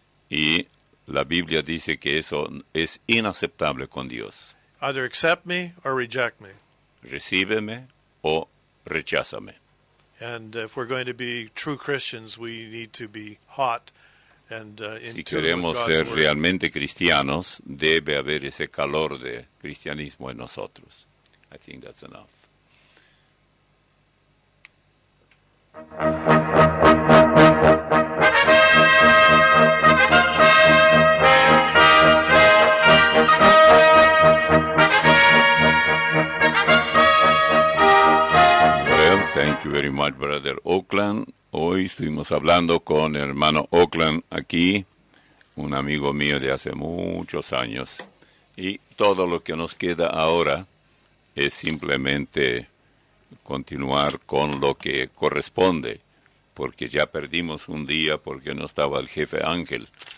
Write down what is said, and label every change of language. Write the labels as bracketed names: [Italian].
[Spanish] Y la Biblia dice que eso es inaceptable con Dios. [English] Either accept me or reject me. [Spanish] Recíbeme o recházame. [English] And if we're going to be true Christians, we need to be hot and [Spanish] Si [English] in tune with [Spanish] queremos [English] God's [Spanish] ser [English] word. [Spanish] realmente cristianos, debe haber ese calor de cristianismo en nosotros. [English] I think that's enough. Well, thank you very much, Brother Oakland. [Spanish] Hoy estuvimos hablando con el hermano Oakland aquí, un amigo mío de hace muchos años. Y todo lo que nos queda ahora es simplemente continuar con lo que corresponde, porque ya perdimos un día porque no estaba el jefe Ángel.